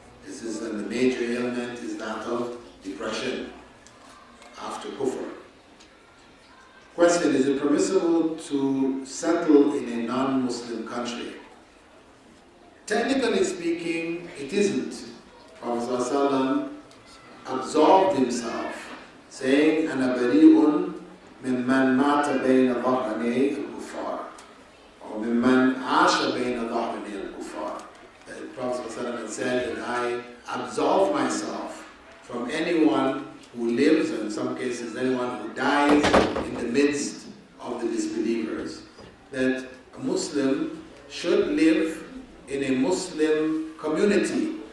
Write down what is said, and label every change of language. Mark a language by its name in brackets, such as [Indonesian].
[English] And the major ailment is that of depression after kufr. Question, is it permissible to settle in a non-Muslim country? Technically speaking, it isn't. Prophet ﷺ absolved himself, saying, [Arabic] أَنَا بَرِيءٌ مِمَّنْ مَاتَ بَيْنَ ظَهْرَنَيْ الْكُفَّارِ, or مِمَّنْ عَاشَ بَيْنَ ظَهْرَنَيْ الْكُفَّارِ. [English] The Prophet ﷺ had said that I absolve myself from anyone who lives, or in some cases anyone who dies in the midst of the disbelievers. That a Muslim should live in a Muslim community.